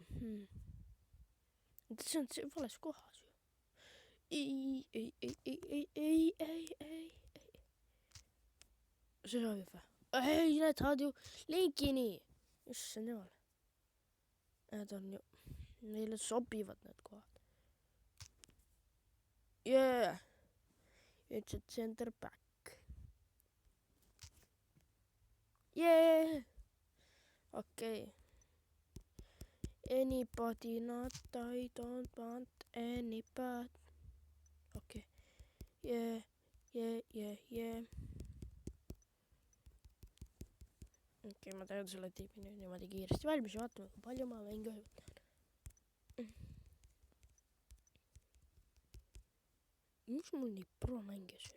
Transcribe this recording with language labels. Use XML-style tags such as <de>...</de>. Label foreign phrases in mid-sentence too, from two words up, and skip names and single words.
<et>See on vales kohas ju. Ei. See sobib või? Ei, need saad ju linki nii. Issand jumal. Need on ju, neile sobivad need kohad.</et> <en>Yeah. It's a center back. Yeah. Okay. Anybody not, I don't want anybody. Okay. Yeah.</en> <et>Okei, ma teen selle tiibi nüüd niimoodi kiiresti valmis ja vaatame, kui palju ma mänge võtan. Miks mul nii pro mänge siin?</et>